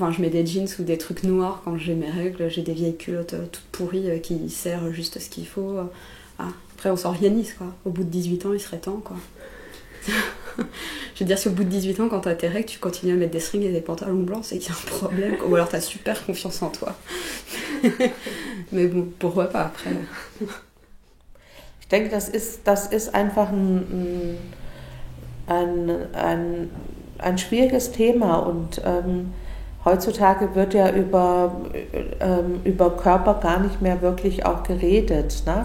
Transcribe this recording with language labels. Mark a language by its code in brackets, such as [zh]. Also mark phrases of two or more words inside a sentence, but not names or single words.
[fr] Enfin, je mets des jeans ou des trucs noirs quand j'ai mes règles. J'ai des vieilles culottes toutes pourries qui serrent juste ce qu'il faut. Après, on s'organise, quoi. Au bout de 18 ans, il serait temps, quoi. Je veux dire, si au bout de 18 ans, quand t'as tes règles, tu continues à mettre des strings et des pantalons blancs, c'est qu'il y a un problème, quoi. Ou alors t'as super confiance en toi. Mais bon, pourquoi pas après? [de] Ich denke, das ist einfach ein schwieriges Thema und heutzutage wird ja über Körper gar nicht mehr wirklich auch geredet, ne?